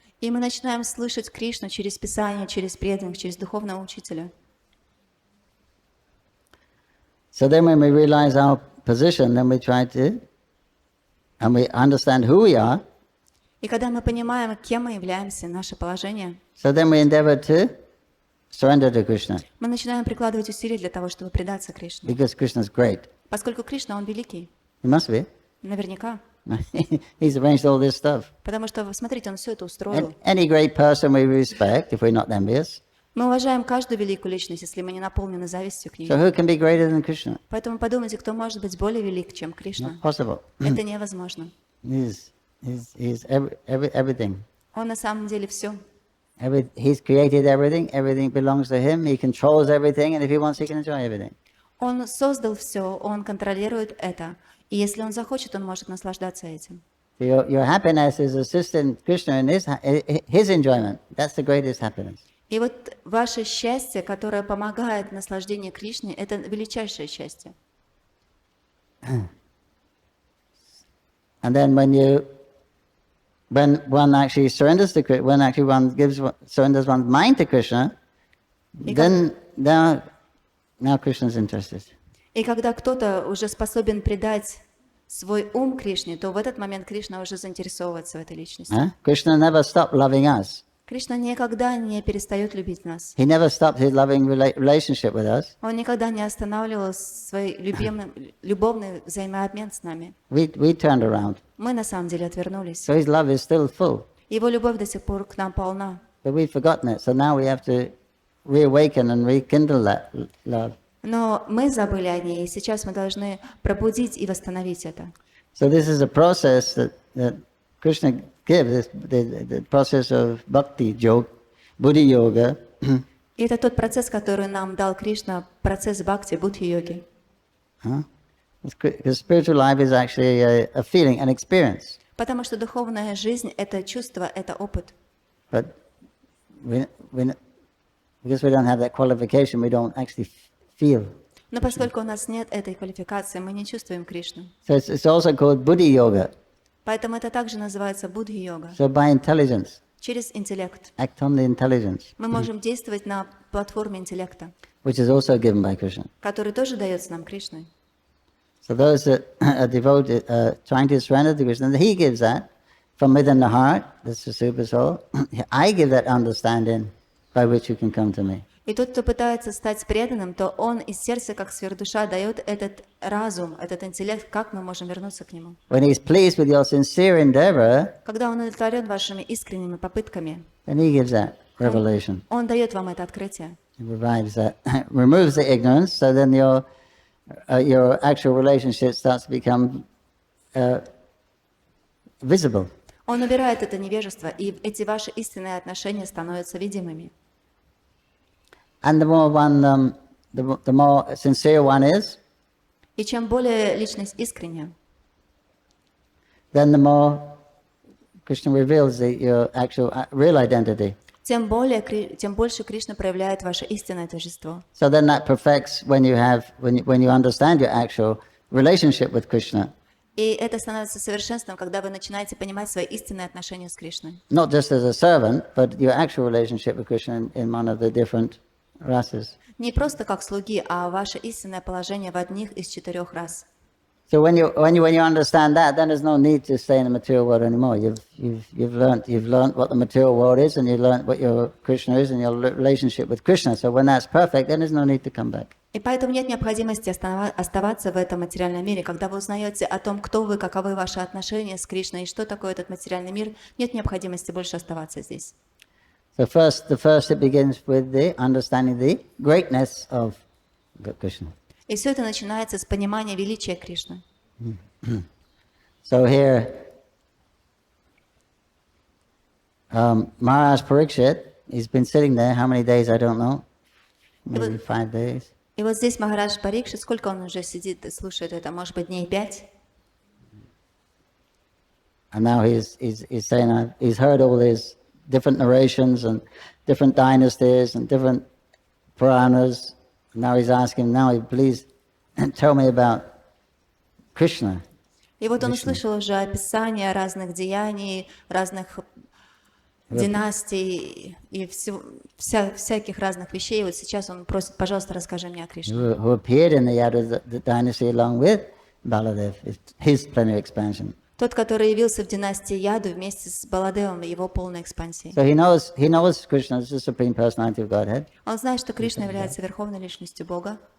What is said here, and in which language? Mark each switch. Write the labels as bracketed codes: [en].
[ru] И мы начинаем слышать Кришну через Писание, через преданных, через духовного учителя. [en] So then when we realize our position, then we try to, and we understand who we are, [ru] И когда мы понимаем, кем мы являемся, наше положение, [en] so then we endeavor to surrender to Krishna, [ru] мы начинаем прикладывать усилия для того, чтобы предаться Кришне. [en] because Krishna's great. [ru] Поскольку Кришна, Он великий, [en] He must be. [ru] наверняка. [en] He's arranged all this stuff. [ru] Потому что, смотрите, Он все это устроил. [en] Any great person we respect, if we're not envious, [ru] Мы уважаем каждую великую личность, если мы не наполнены завистью к ней. [en] so who can be greater than Krishna? [ru] Поэтому подумайте, кто может быть более велик, чем [en] Not [ru] Кришна. [en] possible. [ru] Это невозможно. [en] He's everything. [ru] Он на самом деле все. [en] He's created everything. Everything belongs to him. He controls everything, and if he wants, he can enjoy everything. [ru] Он создал все, Он контролирует это. И если Он захочет, Он может наслаждаться этим. [en] So your happiness is assisting Krishna in his enjoyment. That's the greatest happiness. [ru] И вот ваше счастье, которое помогает наслаждению Кришне, это величайшее счастье. [en] And then when one actually surrenders to Krishna, when actually one surrenders one's mind to Krishna, then now Krishna's interested. [ru] И когда кто-то уже способен предать свой ум Кришне, то в этот момент Кришна уже заинтересовывается в этой личности. [en] Krishna never stopped loving us. [ru] Кришна никогда не перестает любить нас. [en] He never stopped his loving relationship with us. [ru] Он никогда не останавливал свой любовный взаимообмен с нами. [en] We turned around. [ru] Мы на самом деле отвернулись. [en] So his love is still full. [ru] Его любовь до сих пор к нам полна. [en] But we've forgotten it. So now we have to reawaken and rekindle that love. [ru] Но мы забыли о ней, и сейчас мы должны пробудить и восстановить это. [en] So this is a process that Krishna gives, the process of bhakti yoga, buddhi yoga. [ru] И это тот процесс, который нам дал Кришна, процесс бхакти, будхи-йоги. [en] Because spiritual life is actually a feeling, an experience. [ru] Потому что духовная жизнь – это чувство, это опыт. [en] But because we don't have that qualification, we don't actually feel. [ru] Но поскольку у нас нет этой квалификации, мы не чувствуем Кришну. [en] So it's also called buddhi yoga. [ru] Поэтому это также называется будхи-йога. [en] So by intelligence, [ru] Через интеллект. [en] act on the intelligence, [ru] Мы можем действовать на платформе интеллекта, [en] which is also given by Krishna. [ru] который тоже дается нам Кришной. [en] So those that are devoted, trying to surrender to Krishna, he gives that from within the heart. That's the super soul. I give that understanding by which you can come to me. [ru] И тот, кто пытается стать преданным, то он из сердца, как сверхдуша, дает этот разум, этот интеллект, как мы можем вернуться к нему. [en] When he's pleased with your sincere endeavor, [ru] Когда он удовлетворен вашими искренними попытками, [en] then he gives that revelation. [ru] он dает вам это открытие. [en] He revives that, removes the ignorance, so then your actual relationship starts to become visible. [ru] Он убирает это невежество, и эти ваши истинные отношения становятся видимыми. [en] And the more sincere one is, [ru] И чем более личность искренняя, [en] then the more Krishna reveals your actual real identity. [ru] тем больше Кришна проявляет ваше истинное торжество. [en] So then that perfects when you understand your actual relationship with Krishna. [ru] И это становится совершенством, когда вы начинаете понимать свои истинные отношения с Кришной. [en] Not just as a servant, but your actual relationship with Krishna in one of the different rasas. [ru] Не просто как слуги, а ваше истинное положение в одних из 4 рас. [en] So when you understand that, then there's no need to stay in the material world anymore. You've learned what the material world is, and you've learned what your Krishna is, and your relationship with Krishna. So when that's perfect, then there's no need to come back. [ru] И поэтому нет необходимости оставаться в этом материальном мире. Когда вы узнаете о том, кто вы, каковы ваши отношения с Кришной и что такое этот материальный мир, нет необходимости больше оставаться здесь. [en] So the first it begins with the understanding the greatness of Krishna. [ru] И все это начинается с понимания величия Кришны. [en] So here, Maharaj Parikshit, he's been sitting there, how many days, I don't know, maybe 5 days. [ru] И вот здесь Махарадж Парикшит, сколько он уже сидит и слушает это, может быть, дней 5? [en] And now he's saying, he's heard all these different narrations and different dynasties and different Puranas. Now he's asking, please tell me about Krishna. [ru] И вот он услышал уже описание разных деяний, разных династий и всяких разных вещей. И вот сейчас он просит, пожалуйста, расскажи мне о Кришне. [en] Who appeared in the Yadu dynasty along with Baladev, his plenary expansion. [ru] Тот, который явился в династии Яду вместе с Баладевом и его полной экспансией. [en] So he knows Krishna is the supreme personality of Godhead. [ru] Он знает, что Кришна является верховной личностью Бога.